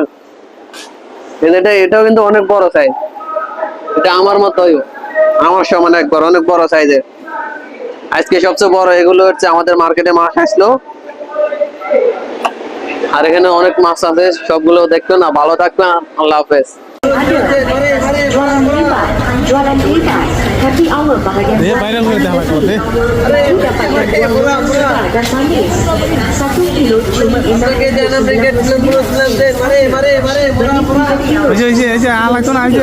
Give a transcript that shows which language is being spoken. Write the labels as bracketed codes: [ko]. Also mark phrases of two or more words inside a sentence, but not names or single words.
[bn] এটাও কিন্তু অনেক বড় সাইজ। এটা আমার মতোই, আমার সমান একবার অনেক বড় সাইজের। আজকে সবচেয়ে বড় এগুলো হচ্ছে আমাদের মার্কেটে মাছ আসলো। আর এখানে অনেক মাছ আছে, সবগুলো দেখবে না। ভালো থাকবেন, আল্লাহ হাফেজ। [ms] Jualan bebas, [en] happy hour [ms] bahagian viral boleh dah macam ni. dapat buah murah dan manis. 1 kilo cuma Aja, alat tu nak aja.